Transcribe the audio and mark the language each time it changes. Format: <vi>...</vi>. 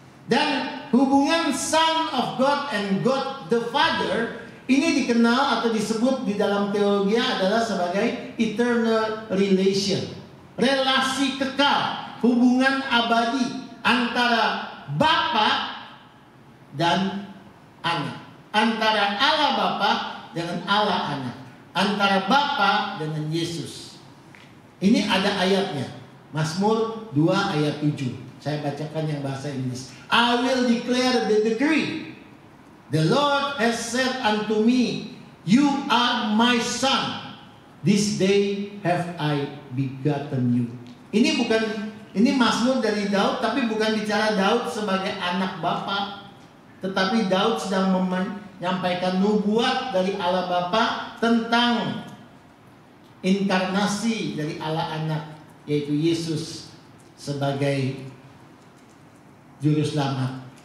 <id>Dan hubungan</id> <en>Son of God and God the Father</en> <id>ini dikenal atau disebut di dalam teologi adalah sebagai</id> <en>eternal relation,</en> <id>relasi kekal, hubungan abadi antara Bapa dan Anak, antara Allah Bapa dengan Allah Anak, antara Bapa dengan Yesus. Ini ada ayatnya, Mazmur 2 ayat 7. Saya bacakan yang bahasa Inggris.</id> <en>I will declare the decree. The Lord has said unto me, you are my son. This day have I begotten you.</en> <id>Ini Mazmur dari Daud, tapi bukan bicara Daud sebagai anak Bapa, tetapi Daud sedang menyampaikan nubuat dari Allah Bapa tentang inkarnasi dari Allah Anak, yaitu Yesus sebagai juru selamat.</id>